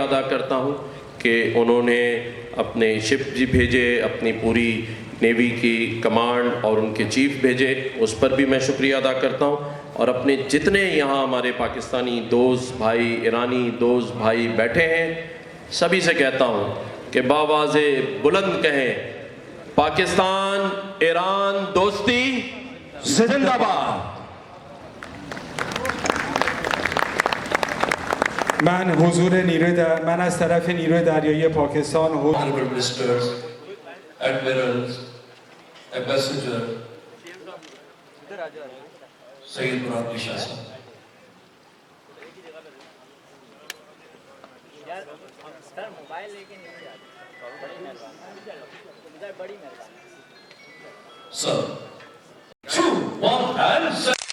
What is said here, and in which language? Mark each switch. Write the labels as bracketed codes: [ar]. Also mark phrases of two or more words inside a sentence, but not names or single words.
[ur] ادا کرتا ہوں کہ انہوں نے اپنے شپ بھی بھیجے، اپنی پوری نیوی کی کمانڈ اور ان کے چیف بھیجے، اس پر بھی میں شکریہ ادا کرتا ہوں، اور اپنے جتنے یہاں ہمارے پاکستانی دوست بھائی، ایرانی دوست بھائی بیٹھے ہیں، سبھی سے کہتا ہوں کہ بآواز بلند کہیں، پاکستان ایران دوستی زندہ باد۔ [fa] من از طرف نیروی دریایی پاکستان [en] Honorable Ministers, Admirals, Ambassador, Sayyid Murad Shah Sahab. Sir, 2, 1 and sir.